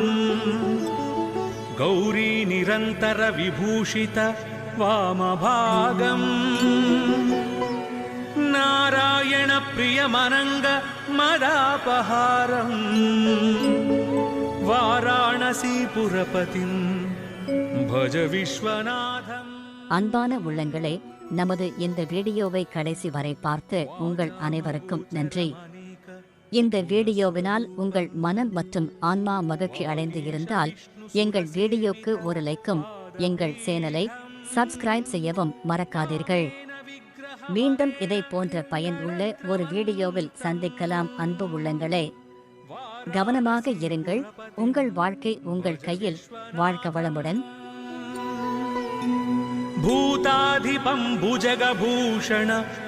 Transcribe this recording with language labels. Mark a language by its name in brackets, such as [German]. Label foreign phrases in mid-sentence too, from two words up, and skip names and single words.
[Sanskrit] गौरी निरन्तर विभूषित वामभागम् नारायण प्रियमनङ्ग मदापहारम् वाराणसीपुरपतिं भज विश्वनाथम्. [Tamil] அன்பான உள்ளங்களே, நமது இந்த வீடியோவை கடைசி வரை பார்த்து உங்கள் அனைவருக்கும் நன்றி. இந்த வீடியோவினால் உங்கள் மனம் மற்றும் ஆன்மா மகிழ்ச்சி அடைந்து இருந்தால் எங்கள் வீடியோக்கு ஒரு லைக்கும், எங்கள் சேனலை சப்ஸ்கிரைப் செய்யவும் மறக்காதீர்கள். மீண்டும் இதை போன்ற பயனுள்ள ஒரு வீடியோவில் சந்திக்கலாம். அன்பு உள்ளங்களே, கவனமாக இருங்கள். உங்கள் வாழ்க்கை உங்கள் கையில். வாழ்க வளமுடன். [Sanskrit] भूताधिपं भुजगभूषण